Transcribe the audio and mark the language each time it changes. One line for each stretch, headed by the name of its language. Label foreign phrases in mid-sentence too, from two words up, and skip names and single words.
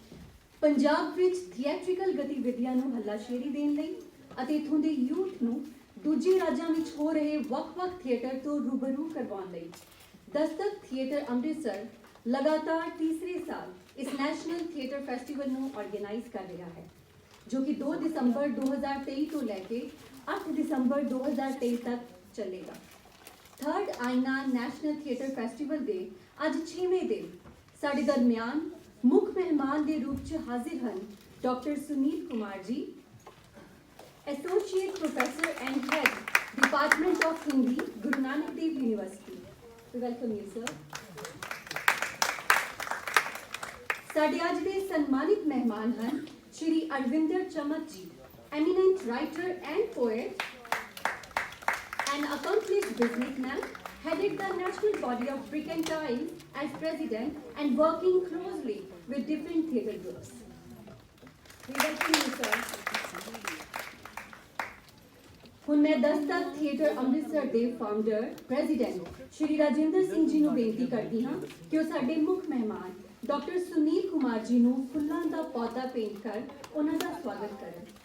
Punjabi: ਪੰਜਾਬ ਵਿੱਚ ਥੀਏਟ੍ਰਿਕਲ ਗਤੀਵਿਧੀਆਂ ਨੂੰ ਹੱਲਾਸ਼ੇਰੀ ਦੇਣ ਲਈ ਅਤੇ ਇਥੋਂ ਦੇ ਯੂਥ ਨੂੰ ਦੂਜੇ ਰਾਜਾਂ ਵਿੱਚ ਹੋ ਰਹੇ ਵੱਖ-ਵੱਖ ਥੀਏਟਰ ਤੋਂ ਰੂਬਰੂ ਕਰਵਾਉਣ ਲਈ ਦਸਤਕ ਥੀਏਟਰ ਅੰਮ੍ਰਿਤਸਰ ਲਗਾਤਾਰ ਤੀਸਰੇ ਸਾਲ ਇਸ ਨੈਸ਼ਨਲ ਥੀਏਟਰ ਫੈਸਟੀਵਲ ਨੂੰ ਆਰਗੇਨਾਈਜ਼ ਕਰ ਰਿਹਾ ਹੈ, ਜੋ ਕਿ 2 ਦਸੰਬਰ 2023 ਤੋਂ ਲੈ ਕੇ 8 ਦਸੰਬਰ 2023 ਤੱਕ ਚੱਲੇਗਾ। 3rd ਆਇਨਾ ਨੈਸ਼ਨਲ ਥੀਏਟਰ ਫੈਸਟੀਵਲ ਦੇ ਅੱਜ 6ਵੇਂ ਦਿਨ ਸਾਡੇ ਦਰਮਿਆਨ ਮੁੱਖ ਮਹਿਮਾਨ ਦੇ ਰੂਪ 'ਚ ਹਾਜ਼ਰ ਹਨ ਡਾਕਟਰ ਸੁਨੀਲ ਕੁਮਾਰ ਜੀ,
English: Associate Professor and Head, Department of Hindi, Guru Nanak Dev University. We welcome you, sir.
Punjabi: ਸਾਡੇ ਅੱਜ ਦੇ ਸਨਮਾਨਿਤ ਮਹਿਮਾਨ ਹਨ ਸ਼੍ਰੀ ਅਰਵਿੰਦਰ ਚਮਕ ਜੀ,
English: eminent writer and poet, an accomplished businessman, headed the national body of Brick and Tile as president and working closely with different theatre groups. We welcome you, sir.
Punjabi: ਹੁਣ ਮੈਂ ਦਸਤਕ ਥੀਏਟਰ ਅੰਮ੍ਰਿਤਸਰ ਦੇ
English: founder president
Punjabi: ਸ਼੍ਰੀ ਰਾਜਿੰਦਰ ਸਿੰਘ ਜੀ ਨੂੰ ਬੇਨਤੀ ਕਰਦੀ ਹਾਂ ਕਿ ਉਹ ਸਾਡੇ ਮੁੱਖ ਮਹਿਮਾਨ ਡਾਕਟਰ ਸੁਨੀਲ ਕੁਮਾਰ ਜੀ ਨੂੰ ਫੁੱਲਾਂ ਦਾ ਪੌਦਾ ਭੇਂਟ ਕਰ ਉਹਨਾਂ ਦਾ ਸਵਾਗਤ ਕਰਨ।